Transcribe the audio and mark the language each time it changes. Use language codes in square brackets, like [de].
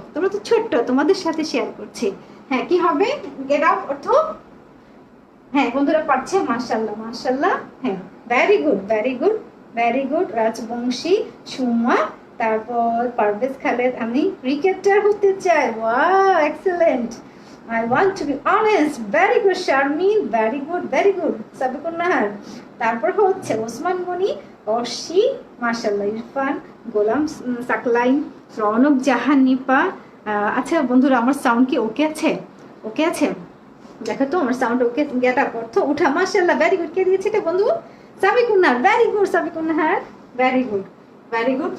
[bn] তোমরা তো ছোট্ট, তোমাদের সাথে শেয়ার করছি। হ্যাঁ কি হবে গেট আপ অর্থ? হ্যাঁ বন্ধুরা পারছে, মাশাআল্লাহ মাশাআল্লাহ। হ্যাঁ very good, very good, very good. Rajbanshi, Suma, তারপর পারভেজ খালেদ, আমি ক্রিকেটার হতে চাই। [en] Wow excellent. I want to be honest. Very good Sharmin, very good, very good. [bn] Sabikun Nahar, তারপর হচ্ছে ওসমান গনি, অর্শি, মাশাআল্লাহ, ইরফান, গোলাম, সাকলাইন, রৌনক জাহান, নিপা। আচ্ছা বন্ধুরা, আমার সাউন্ড কি ওকে আছে? ওকে আছে? দেখো তো আমার সাউন্ড ওকে। গেট আপ অর্থ উঠা, মাশাআল্লাহ, ভেরি গুড। কে দিয়েছে এটা বন্ধু? Sabikun Nahar, very good Sabikun Nahar, very good, very good.